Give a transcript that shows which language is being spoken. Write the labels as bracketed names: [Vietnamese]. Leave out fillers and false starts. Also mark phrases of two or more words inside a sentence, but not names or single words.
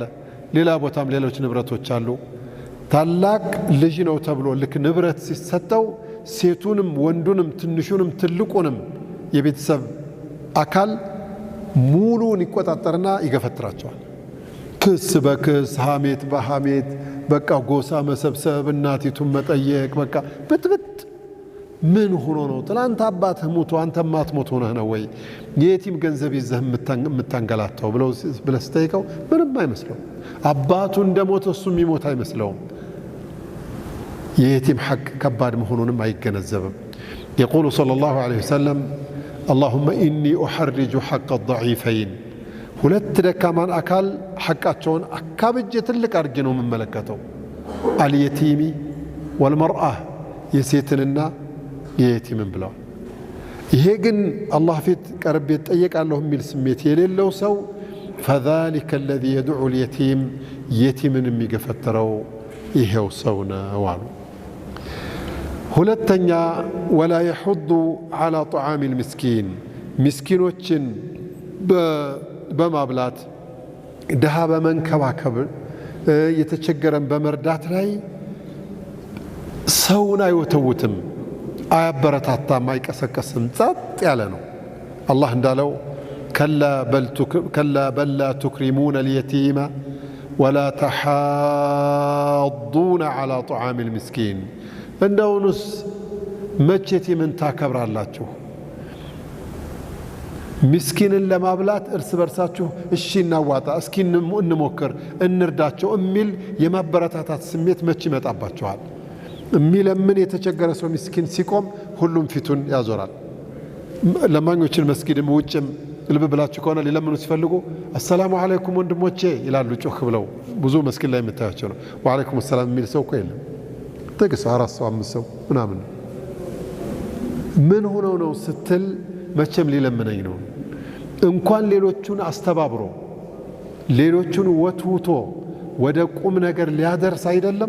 [Amharic] ሌላ ቦታም ሌሎች ንብረቶች አሉ። ታላቅ ልጅ ነው ተብሎ ልክ ንብረት ሲሰጠው ሴቱንም ወንዱንም ትንሹንም ትልቁንም የቤተሰብ አካል ሙሉን ይቆጣጠርና ይገፈትራቸዋል። ክስ በክስ ሐሜት በሐሜት በቃ ጎሳ መሰብሰብ እናቲቱን መጠየቅ በቃ ብጥብጥ። ምን ሆኖ ነው? ትላንት አባትህ ሞቶ አንተ ማትሞት ሆነህ ነው ወይ የቲም ገንዘብ ይዘህ የምታንገላታው ብለህ ስጠይቀው ምንም አይመስለው። አባቱ እንደሞተ እሱ የሚሞት አይመስለውም። የቲም ሐቅ ከባድ መሆኑንም አይገነዘብም። [Arabic] يقول صلى الله عليه وسلم اللهم إني أحرج حق الضعيفين [Amharic] ሁለት ደካማን አካል ሐቃቸውን አካብጄ ትልቅ አድርጌ ነው የምመለከተው። [Arabic] اليتيم والمرأة [Amharic] የሴትንና የየቲምን ብለዋል። ይሄ ግን አላህ ፊት ቀርቤ እጠየቃለሁ የሚል ስሜት የሌለው ሰው [Arabic] فذلك الذي يدعو اليتيم [Amharic] የቲምን የሚገፈትረው ይሄው ሰው ነው አሉ። ሁለተኛ ወላ [Arabic] يحض على طعام المسكين [Amharic] ምስኪኖችን በማብላት ድሃ በመንከባከብ የተቸገረን በመርዳት ላይ ሰውን አይወተውትም፣ አያበረታታም፣ አይቀሰቀስም፣ ጸጥ ያለ ነው። አላህ እንዳለው [Arabic] كلا بل لا تكرمون اليتيم ولا تحاضون على طعام المسكين [Amharic] እንደውንስ መቼ የቲምን ታከብራላችሁ? ምስኪንን ለማብላት እርስ በርሳችሁ እሺ እናዋጣ፣ እስኪ እንሞክር፣ እንርዳቸው የሚል የማበረታታት ስሜት መች ይመጣባችኋል? የሚለምን የተቸገረ ሰው ምስኪን ሲቆም ሁሉም ፊቱን ያዞራል። ለማኞችን መስጊድም ውጭም ልብ ብላችሁ ከሆነ ሊለምኑ ሲፈልጉ [Arabic] السلام عليكم [Amharic] ወንድሞቼ ይላሉ ጮህ ብለው። ብዙ መስጊድ ላይ የምታያቸው ነው። [Arabic] وعليكم السلام [Amharic] የሚል ሰው እኮ የለም። ጥቂት ሰው 4 ሰው 5 ሰው ምናምን። ምን ሆነው ነው ስትል መቼም ሊለምነኝ ነው። እንኳን ሌሎቹን አስተባብሮ ሌሎቹን ወትውቶ ወደ ቁም ነገር ሊያደርስ አይደለም